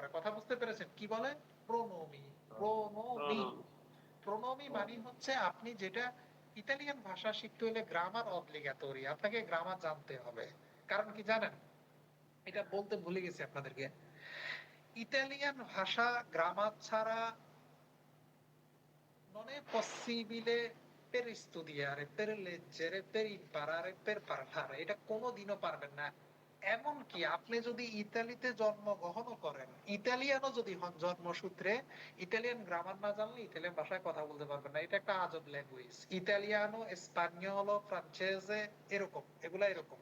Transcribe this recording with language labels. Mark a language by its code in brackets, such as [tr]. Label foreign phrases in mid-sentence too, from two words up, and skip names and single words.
[bn] কথা বুঝতে পেরেছেন? কি বলে? প্রোনোমি। প্রোনোমি। প্রণমি প্রোনোমি মানে হচ্ছে আপনি যেটা, ইতালিয়ান ভাষা শিখতে হলে গ্রামার অব্লিগাটোরি, আপনাকে গ্রামার জানতে হবে। কারণ কি জানেন? এটা বলতে ভুলে গেছি আপনাদেরকে। ইতালিয়ান ভাষা গ্রামার ছাড়া [it] non è possibile per studiare, per leggere, per imparare, per parlare, [bn] এটা কোনোদিনও পারবেন না। এমনকি আপনি যদি ইতালিতে জন্মগ্রহণও করেন, ইতালিয়ানও যদি হন জন্মসূত্রে, ইতালিয়ান গ্রামার না জানলে ইতালিয়ান ভাষায় কথা বলতে পারবেন না। এটা একটা আজব ল্যাঙ্গুয়েজ। [it] italiano, spagnolo, francese, [bn] এরকম, এগুলা এরকম।